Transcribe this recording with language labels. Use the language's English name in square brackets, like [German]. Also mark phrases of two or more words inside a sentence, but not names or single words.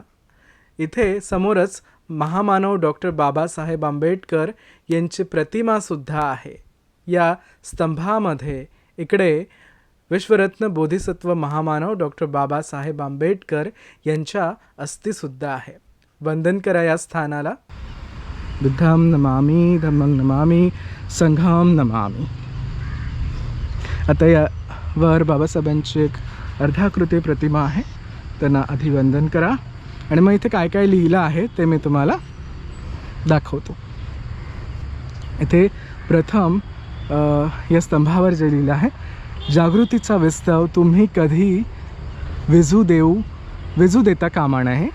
[Marathi] इथे समोरच महामानव डॉक्टर बाबासाहेब आंबेडकर यांची प्रतिमासुद्धा आहे. या स्तंभामध्ये इकडे विश्वरत्न बोधिसत्व महामानव डॉक्टर बाबासाहेब आंबेडकर यांच्या अस्थिसुद्धा आहे. वंदन करा या स्थानाला. [Pali] बुद्धं नमामि, धम्मं नमामि, संघं नमामि. [Marathi] आता यावर बाबासाहेबांची एक अर्धाकृती प्रतिमा आहे. त्यांना आधी वंदन करा आणि मग इथे काय काय लिहिलं आहे ते मी तुम्हाला दाखवतो. इथे प्रथम या स्तंभावर जे लिहिलं आहे, जागृतीचा विस्तव तुम्ही कधी विजू देता कामा नये.